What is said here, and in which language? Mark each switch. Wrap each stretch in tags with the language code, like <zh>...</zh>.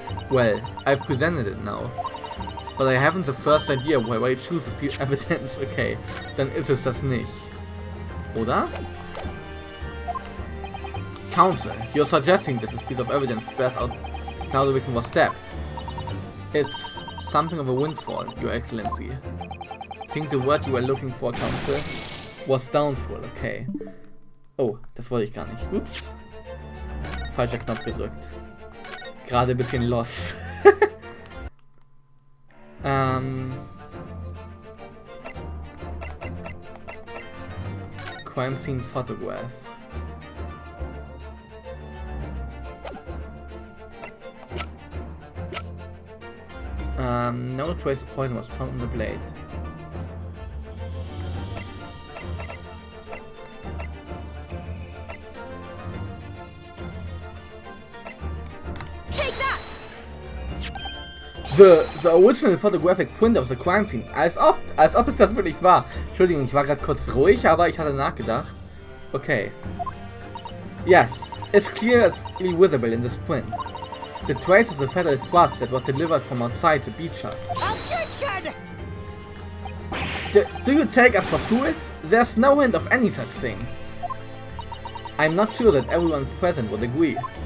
<en>Well, I've presented it now. But I haven't the first idea why I choose this piece of evidence.</en> <de>Okay, dann ist es das nicht. Oder?</de> <en>Counsel, you're suggesting that this piece of evidence bears out how the victim was stabbed. It's something of a windfall, Your Excellency. I think the word you were looking for, Counsel, was downfall. Okay.</en> <de>Oh, das wollte ich gar nicht. Ups. Falscher Knopf gedrückt. Gerade ein bisschen lost.</de> <en>Crime scene photograph. No trace of poison was found on the blade. Take that! The original photographic print of the crime scene.</en> <de>Als ob es das wirklich war. Entschuldigung, ich war gerade kurz ruhig, aber ich hatte nachgedacht. Okay.</de> <en>Yes, it's clearly visible in this print. The trace of the fatal thrust that was delivered from outside the beach hut. Objection! Do you take us for fools? There's no hint of any such thing. I'm not sure that everyone present would agree.</en>